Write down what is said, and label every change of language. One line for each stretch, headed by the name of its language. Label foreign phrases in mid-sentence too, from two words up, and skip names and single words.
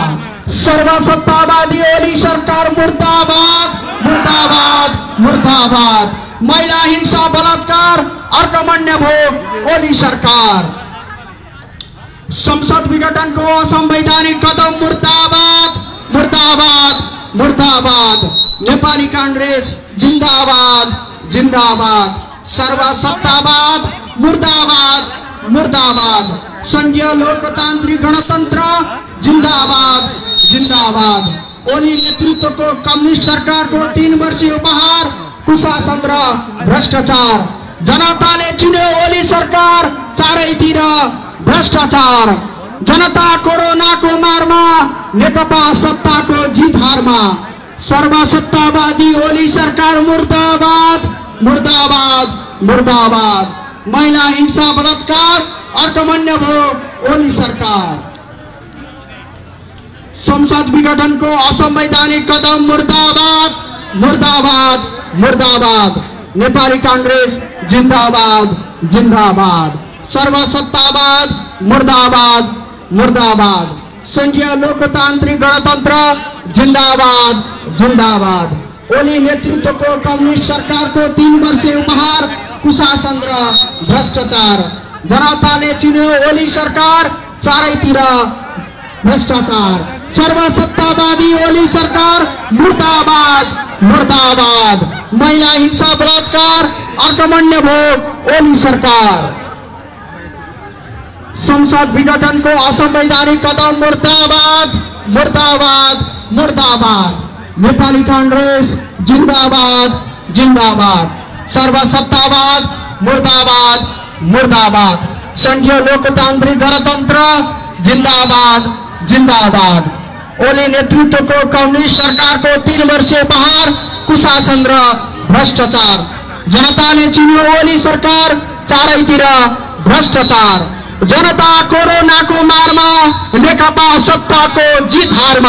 Nepali: सर्वसत्तावादी ओली सरकार मुर्दाबाद मुर्दाबाद मुर्दाबाद। महिला हिंसा बलात्कार अर्कमण्य भोग ओली सरकार। संसद विघटनको असंवैधानिक कदम मुर्दाबाद मुर्दाबाद मुर्दाबाद। नेपाली कांग्रेस जिंदाबाद जिंदाबाद। सर्वसत्तावाद मुर्दाबाद मुर्दाबाद। संघीय लोकतांत्रिक गणतंत्र जिंदाबाद जिंदाबाद। ओली नेतृत्वको कम्युनिस्ट सरकारको 3 वर्षीय उपहार कुशासन र भ्रष्टाचार। जनताले चिन्यो ओली सरकार चारैतिर भ्रष्टाचार। जनता कोरोनाको मारमा नेकपा सत्ताको जितहारमा। सर्वसत्तावादी ओली सरकार मुर्दाबाद मुर्दाबाद मुर्दाबाद। महिला हिंसा बलात्कार अर्कमण्य भोग ओली सरकार। संसद विघटनको असंवैधानिक कदम मुर्दाबाद मुर्दाबाद मुर्दाबाद। नेपाली कांग्रेस जिंदाबाद जिंदाबाद। सर्वसत्तावाद मुर्दाबाद मुर्दाबाद। संघीय लोकतांत्रिक गणतंत्र जिंदाबाद जिंदाबाद। ओली नेतृत्वको कम्युनिस्ट सरकारको 3 वर्षीय उपहार कुशासन र भ्रष्टाचार। जनताले चिन्यो ओली सरकार चारैतिर भ्रष्टाचार। सर्वसत्तावादी ओली सरकार मुर्दाबाद मुर्दाबाद। महिला हिंसा बलात्कार अर्कमण्य भोग ओली सरकार। संसद विघटनको असंवैधानिक कदम मुर्दाबाद मुर्दाबाद मुर्दाबाद। नेपाली कांग्रेस जिंदाबाद जिंदाबाद। सर्वसत्तावाद मुर्दाबाद मुर्दाबाद। संघीय लोकतांत्रिक गणतंत्र जिंदाबाद जिंदाबाद। ओली नेतृत्वको कम्युनिस्ट सरकारको 3 वर्षीय उपहार कुशासन र भ्रष्टाचार। जनताले चिन्यो ओली सरकार चारैतिर भ्रष्टाचार। जनता कोरोनाको मारमा नेकपा सत्ताको जितहारमा।